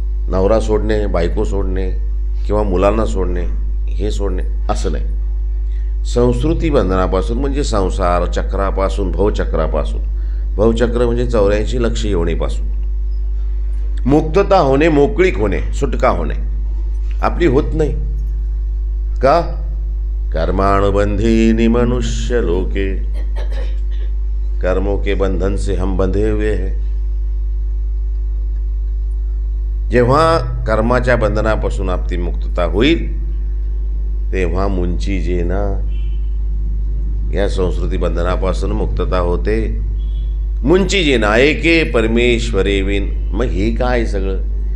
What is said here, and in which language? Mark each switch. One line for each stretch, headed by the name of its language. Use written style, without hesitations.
Marathi: नवरा सोडणे, बायको सोडणे किंवा मुलांना सोडणे, हे सोडणे असं नाही. संस्कृती बंधनापासून म्हणजे संसार चक्रापासून, भवचक्रापासून, भवचक्र म्हणजे 84 लक्ष योनीपासून मुक्तता होणे, मोकळीक होणे, सुटका होणे आपली होत नाही. का?
Sanskrit: कर्मानुबंधीनि मनुष्य लोके,
Hindi: कर्मों के बंधन से हम बंधे हुए हैं.
Marathi: जेव्हा कर्माच्या बंधनापासून आपली मुक्तता होईल तेव्हा मुंची जेना, या संस्कृती बंधनापासून मुक्तता होते. मुंची जेना एके परमेश्वरेविन. मग हे काय सगळं?